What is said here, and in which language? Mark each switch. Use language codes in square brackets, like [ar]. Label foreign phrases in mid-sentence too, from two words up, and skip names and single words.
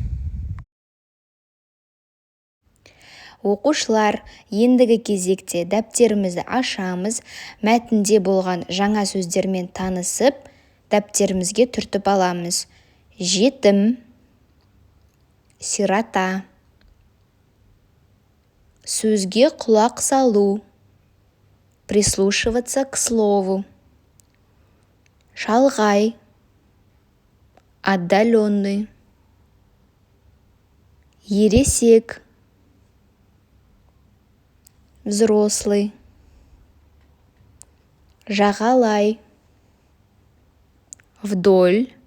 [kk] Оқушылар, ендігі кезекте дәптерімізді ашамыз, мәтінде болған жаңа сөздермен танысып, дәптерімізге түртіп аламыз. Жетім, сирота, сөзге құлақ салу, [ru] прислушиваться к слову. [kk] Шалғай, отдаленный. Ересек, взрослый. Жағалай, вдоль.